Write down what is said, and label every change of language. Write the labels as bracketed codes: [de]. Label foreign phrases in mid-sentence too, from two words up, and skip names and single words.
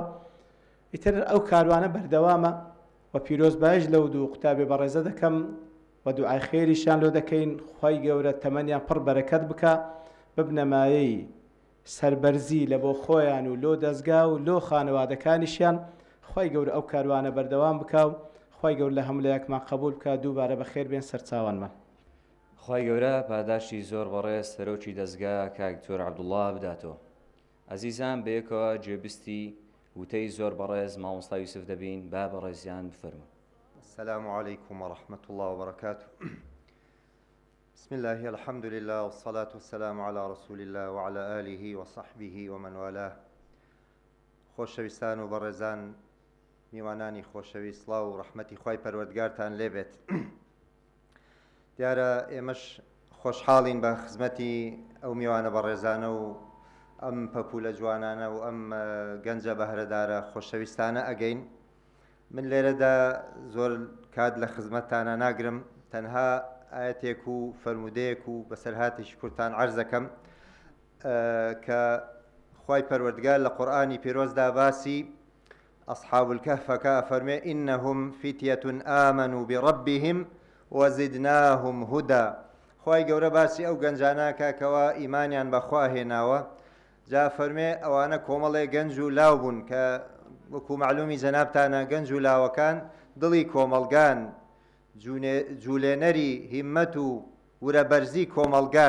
[ckb] ئیتر ئەو کاروانە بەردەوامە و پیرۆزبایش لەو دوو قوتابی بەڕێزە دەکەم و دوعای خێریشان لۆ دەکەین خوای گەورە تەمەنیان پڕ بەرەکەت بکە ببنەمایەی سەربەرزی لە بۆ خۆیان و لۆ دەستگا و لۆ خانەوادەکانیشیان خوای گەورە ئەو کاروانە بەردەوام بکە و خوای گەورە لە هەموو لایەکمان قبول بکە دووبارە بەخێر بێن سەرچاوانمان. خوای گەورە پاداشتی زۆر بەڕێز سەرۆکی دەستگا کاک دکتۆر عەبدوڵڵا بداتەوە. عەزیزان بەیەکەوە گوێبستی وتەی زۆر بەڕێز مامۆستا یوسف دەبین با بەڕێزیان بفەرمون. [ar] السلام عليكم ورحمة الله وبركاته. بسم الله الحمد لله والصلاة والسلام على رسول الله وعلى آله وصحبه ومن والاه. [ckb] خۆشەویستان و بەڕێزان میوانانی خۆشەوی سڵاو و ڕەحمەتی خوای پەروەردگارتان لێبێت. دیارە ئێمەش خۆشحاڵین بە خزمەتی ئەو میوانە بەڕێزانە و ئەم پەپولە جوانانە و ئەم گەنجە بەهرەدارە خۆشەویستانە ئەگەین. من لێرەدا زۆر کات لە خزمەتتانە ناگرم، تەنها ئاەتێک و فەرمودەیەک و بەسەرهاتیشی کورتان عەرزەکەم کە خوای پەروەردگار لە قورئانی پیرۆزدا باسی ئەصحاب الکەهفەکە ئەفەرمێ [ar] ئینەهم فتیەة ئامنوا بربهم وزدناهم هدى. [ckb] خوای گەورە باسی ئەو گەنجانەکە کەوا ئیمانیان بەخوا هێناوە، جا فەرمێ ئەوانە کۆمەڵێ گەنج و لاو بوون کە وەکو معلومی جەنابتانە گەنج و لاوەکان دڵی کۆمەڵگان، جوولێنەری هیممەت و ورەبەرزی کۆمەڵگان.